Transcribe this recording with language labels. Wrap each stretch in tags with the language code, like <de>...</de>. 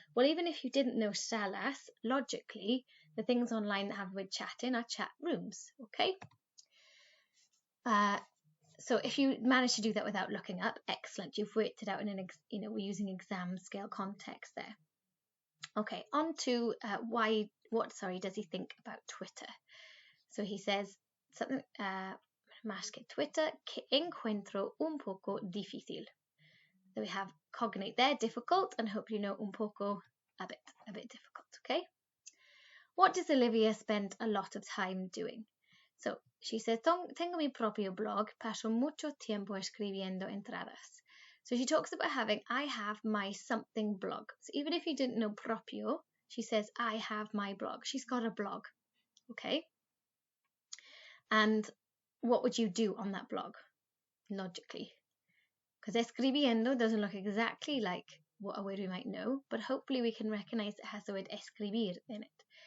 <en>Well, even if you didn't know salas, logically, the things online that have with chatting are chat rooms, okay? So if you manage to do that without looking up, excellent. You've worked it out in an, we're using exam scale context there. Okay, on to what does he think about Twitter? So he says something,</en> <es>más que Twitter, que encuentro un poco difícil.</es> <en>So we have cognate there, difficult, and hope you know un poco, a bit difficult, okay? What does Olivia spend a lot of time doing? So she says,</en> <es>tengo mi propio blog, paso mucho tiempo escribiendo entradas.</es> <en>So she talks about I have my something blog. So even if you didn't know propio, she says, I have my blog. She's got a blog, okay? And what would you do on that blog, logically? Because escribiendo doesn't look exactly like what a word we might know, but hopefully we can recognize it has the word escribir in it.</en>